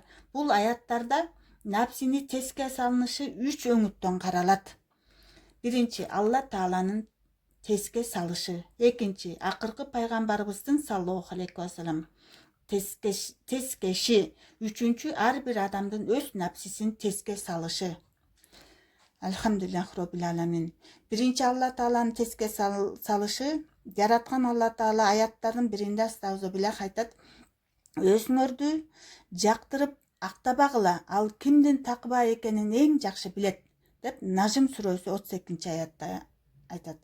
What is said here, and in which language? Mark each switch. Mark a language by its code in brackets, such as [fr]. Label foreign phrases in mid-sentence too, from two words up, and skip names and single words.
[ky] Бул аяттарда напсини теске салынышы 3 өңүттөн каралат. Биринчи, Алла Тааланын теске салышы. Экинчи, акыркы пайгамбарыбыздын [ar] صلى الله عليه وسلم [ky] тескеши. Үчүнчү, ар бир адамдын өз напсисин теске салышы. [ar] الحمد لله رب العالمين. [ky] Биринчи Алла Тааланын теске салышы. Жараткан Алла Таала аяттардын биринде астагфируллах айтат: өзүңөрдү жактырып актабагыла, ал кимдин такыба экенин эң жакшы билет, деп Нажым сүрөсү 32 аятта айтат.